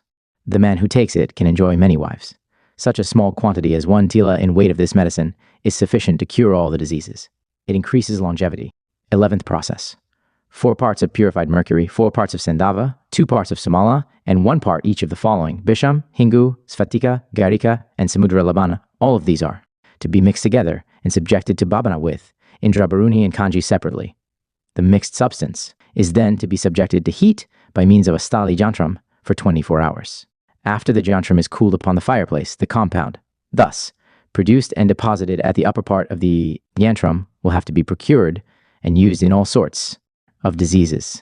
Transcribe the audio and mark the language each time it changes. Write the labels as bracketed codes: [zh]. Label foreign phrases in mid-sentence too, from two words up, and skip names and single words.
[en] The man who takes it can enjoy many wives. Such a small quantity as 1 tila in weight of this medicine is sufficient to cure all the diseases. It increases longevity. 11th process. 4 parts of purified mercury, 4 parts of sandava, 2 parts of samala, and 1 part each of the following: [sa] bisham, hingu, sfatika, garika, and samudra labana. [en] All of these are to be mixed together and subjected to bhabana with Indrabaruni and Kanji separately. The mixed substance is then to be subjected to heat by means of a [sa] stali jantram [en] for 24 hours. After the jantram is cooled upon the fireplace, the compound, thus produced and deposited at the upper part of the yantram, will have to be procured and used in all sorts of diseases.